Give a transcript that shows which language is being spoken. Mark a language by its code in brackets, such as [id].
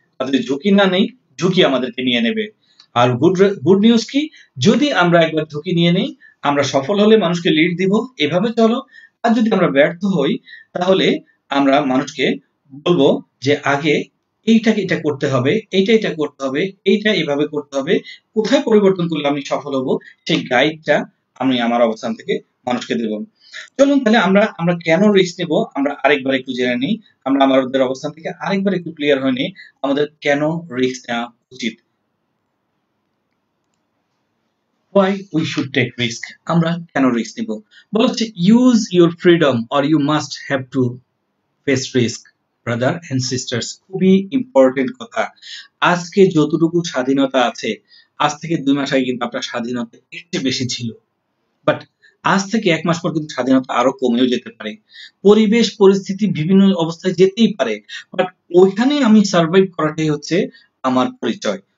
[bn] তাহলে ঝুঁকি না নেই, ঝুঁকি আমাদেরকে নিয়ে নেবে। আর গুড নিউজ কি, যদি আমরা একবার ঝুঁকি নিয়ে নেই, আমরা সফল হলে মানুষকে লিড দিব এভাবে চলো, আর যদি আমরা ব্যর্থ হই তাহলে আমরা মানুষকে বলবো যে আগে এইটাকে এটা করতে হবে, এটা করতে হবে, এইটা এভাবে করতে হবে, কোথায় পরিবর্তন করলে আমি সফল হব সেই গাইডটা আমি আমার অবস্থান থেকে মানুষকে দেব। চলুন তাহলে আমরা আমরা কেন রিস্ক নেব আমরা আরেকবার একটু জেনে নিই, আমরা আমাদের অবস্থান থেকে আরেকবার একটু ক্লিয়ার হয়ে নিই আমাদের কেন রিস্ক নেওয়া উচিত। [en] why we should take risk, [bn] আমরা কেন রিস্ক নিব, বলা হচ্ছে [en] use your freedom or you must have to face risk brother and sisters, [bn] খুবই ইম্পর্টেন্ট কথা। আজকে যতটুকু স্বাধীনতা আছে, আজ থেকে 2 মাস আগে কিন্তু আপনার স্বাধীনতা এর চেয়ে বেশি ছিল, বাট আজ থেকে 1 মাস পর কিন্তু স্বাধীনতা আরো কমেও যেতে পারে, পরিবেশ পরিস্থিতি বিভিন্ন অবস্থায় যেতেই পারে, বাট ওইখানে আমি সার্ভাইভ করাটাই হচ্ছে আমার পরিচয়।